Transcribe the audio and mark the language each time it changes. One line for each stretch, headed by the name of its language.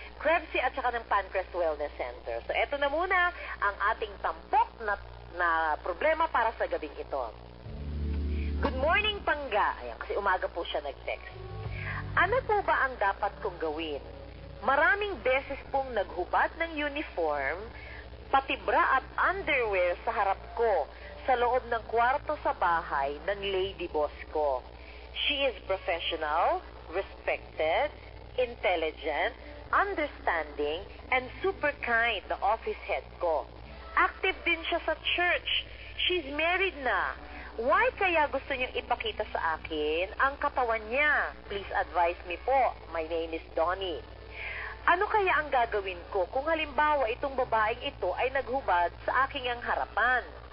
Filipino: Krebsy at saka ng Pancrest Wellness Center. So, eto na muna ang ating tampok na problema para sa gabing ito.
English: Good morning,
Filipino: Pangga. Ayan, kasi umaga po siya nag-text. Ano po ba ang dapat kong gawin? Maraming beses pong naghubad ng uniform, pati bra at underwear sa harap ko sa loob ng kwarto sa bahay ng lady boss ko.
English: She is professional, respected, intelligent, understanding, and super kind, the office head ko. Active
Filipino: din siya sa
English: church. She's married na.
Filipino: Why kaya gusto niyang ipakita sa akin ang katawan niya?
English: Please advise me
Filipino: po.
English: My name is Donnie.
Filipino: Ano kaya ang gagawin ko kung halimbawa itong babaeng ito ay naghubad sa aking ang harapan?